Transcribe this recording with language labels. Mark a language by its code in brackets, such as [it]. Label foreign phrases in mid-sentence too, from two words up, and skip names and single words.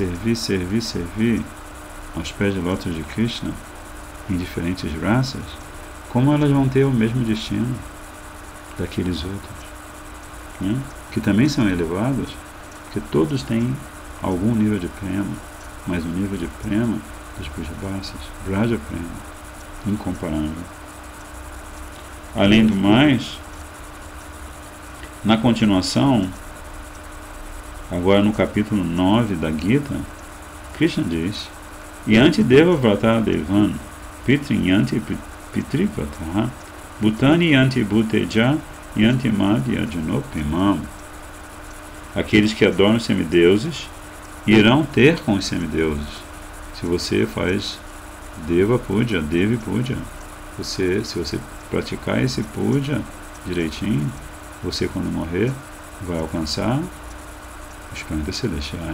[pt] aos pés de lótus de Krishna em diferentes raças, como elas vão ter o mesmo destino daqueles outros, que também são elevados, porque todos têm algum nível de prema, mas o nível de prema dos Brajavasis, [sa] Braja Prema, [pt] incomparável. Além do mais, na continuação, agora no capítulo 9 da Gita, Krishna diz: [sa] Yanti Deva Vrata Devan, Pitrin Yanti Pitrivrata, Bhutani Yanti Bhuteja, Yanti Madhya Janopimam. [pt] Aqueles que adoram os semideuses irão ter com os semideuses. Se você faz [sa] Deva Puja, Devi Puja, [pt] se você praticar esse Puja direitinho, você quando morrer vai alcançar os planetas celestiais.